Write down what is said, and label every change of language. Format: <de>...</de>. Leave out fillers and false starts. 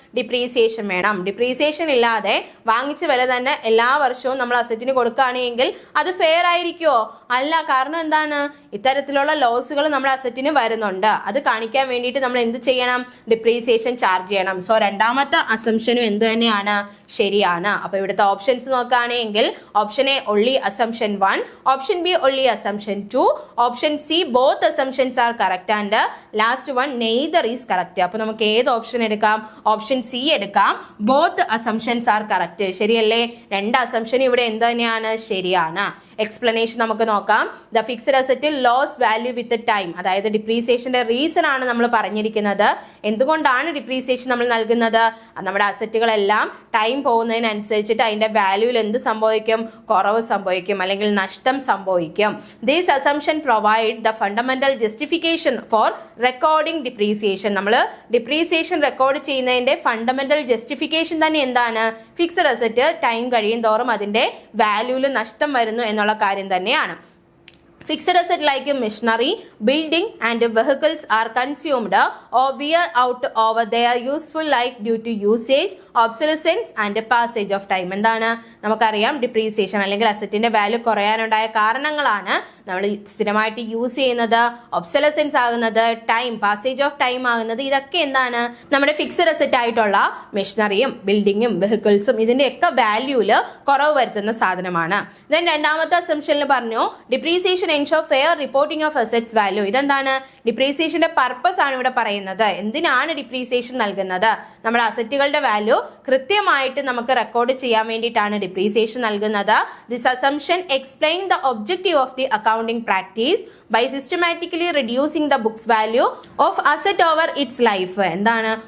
<ml>Depreciation വേണം. Depreciation ഇല്ലാതെ വാങ്ങിച്ച വില തന്നെ എല്ലാ വർഷവും നമ്മൾ അസറ്റിന് കൊടുക്കുകയാണെങ്കിൽ അത് ഫെയർ ആയിരിക്കുമോ? അല്ല. കാരണം എന്താണ്? ഇത്തരത്തിലുള്ള ലോസുകൾ നമ്മുടെ അസറ്റിന് വരുന്നുണ്ട്. അത് കാണിക്കാൻ വേണ്ടിയിട്ട് നമ്മൾ എന്ത് ചെയ്യണം? ഡിപ്രീസിയേഷൻ ചാർജ് ചെയ്യണം. സോ രണ്ടാമത്തെ അസംഷനും എന്ത് തന്നെയാണ്? ശരിയാണ്. അപ്പൊ ഇവിടുത്തെ ഓപ്ഷൻസ് നോക്കുകയാണെങ്കിൽ</ml> <en>Option A only assumption 1, option B only assumption 2, option C both assumptions are correct and last one neither is correct.</en> <ml>അപ്പൊ നമുക്ക് ഏത് ഓപ്ഷൻ എടുക്കാം? ഓപ്ഷൻ സി എടുക്കാം.</ml> <en>both assumptions are correct.</en> <ml>ശരിയല്ലേ? രണ്ട് അസംഷൻ ഇവിടെ എന്ത് തന്നെയാണ്? ശരിയാണ്. എക്സ്പ്ലനേഷൻ നമുക്ക് നോക്കാം.</ml> <en>the fixed asset lose value with time,</en> <ml>അതായത് ഡിപ്രീസിയേഷന്റെ റീസൺ ആണ് നമ്മൾ പറഞ്ഞിരിക്കുന്നത്. എന്തുകൊണ്ടാണ് ഡിപ്രീസിയേഷൻ നമ്മൾ നൽകുന്നത്? നമ്മുടെ അസറ്റുകളെല്ലാം ടൈം പോകുന്നതിനനുസരിച്ചിട്ട് അതിന്റെ വാല്യൂവിൽ എന്ത് സംഭവിക്കും? കുറവ് സംഭവിക്കും അല്ലെങ്കിൽ നഷ്ടം സംഭവിക്കും.</ml> <en>This assumption provide the fundamental justification for recording depreciation.</en> <ml>നമ്മൾ ഡിപ്രീസിയേഷൻ റെക്കോർഡ് ചെയ്യുന്നതിന്റെ ഫണ്ടമെന്റൽ ജസ്റ്റിഫിക്കേഷൻ തന്നെ എന്താണ്? ഫിക്സഡ് അസറ്റ് ടൈം കഴിയും തോറും അതിന്റെ വാല്യൂവിൽ നഷ്ടം വരുന്നു എന്നുള്ള കാര്യം തന്നെയാണ്.</ml> <en>Fixed asset like machinery, building and vehicles are consumed or wear out over their useful life due to usage, obsolescence and passage of time.</en> <ml>എന്താണ്? നമുക്കറിയാം ഡിപ്രീസിയേഷൻ അല്ലെങ്കിൽ അസറ്റിന്റെ വാല്യൂ കുറയാനുണ്ടായ കാരണങ്ങളാണ് നമ്മൾ സ്ഥിരമായിട്ട് യൂസ് ചെയ്യുന്നത്, ഒബ്സൊലസൻസ് ആകുന്നത്, ടൈം പാസേജ് ഓഫ് ടൈം ആകുന്നത്. ഇതൊക്കെ എന്താണ്? നമ്മുടെ ഫിക്സഡ് അസറ്റ് ആയിട്ടുള്ള മെഷീനറിയും ബിൽഡിങ്ങും വെഹിക്കിൾസും ഇതിന്റെ ഒക്കെ വാല്യൂല് കുറവ് വരുത്തുന്ന സാധനമാണ്.</ml> <en>then</en> <ml>രണ്ടാമത്തെ അസംഷനിൽ പറഞ്ഞു</ml> <en>Depreciation ensure fair reporting of assets value.</en> <ml>ഇതെന്താണ്? ഡിപ്രീസിയേഷന്റെ പർപ്പസ് ആണ് ഇവിടെ പറയുന്നത്. എന്തിനാണ് ഡിപ്രീസിയേഷൻ നൽകുന്നത്? നമ്മുടെ അസറ്റുകളുടെ വാല്യൂ കൃത്യമായിട്ട് നമുക്ക് റെക്കോർഡ് ചെയ്യാൻ വേണ്ടിയിട്ടാണ് ഡിപ്രീസിയേഷൻ നൽകുന്നത്.</ml> <en>This assumption explain the objective of the accounting practice by systematically reducing the books value of asset over its life.</en> <ml>എന്താണ്?</ml>